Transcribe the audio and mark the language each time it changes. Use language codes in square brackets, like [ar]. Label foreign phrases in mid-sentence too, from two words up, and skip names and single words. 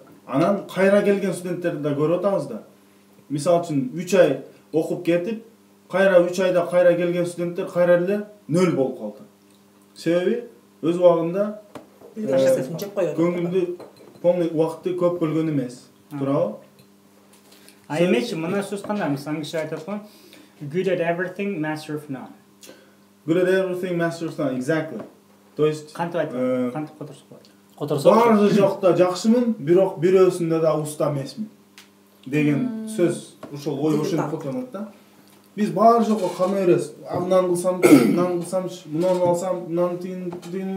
[ky] Анан кайра келген студенттерди да көрүп атабыз да. Мисалы үчүн 3 ай окуп кетип, кайра 3 айда кайра келген студенттер кайра эле 0 болуп калды. Себеби өз убагында көңүлдү полный убакытты көп бөлгөн эмес. Туурабы? А эмечи мына сөз кандай? Мисалы англисче айтат го. [en] Good at everything, master of none. Good at everything, master of none. Exactly. [ru] То есть [ky] кантип айтат? Кантип которсок болот? Баары жакта жакшымын, бирок бирөөсүндө да уста эмесмин деген сөз. Ошол ой ошентип колдонот да. Биз баары жакка кана беребиз. Мынаны кылсам, мынаны кылсамчы, мунуну алсам, мынаны тигини.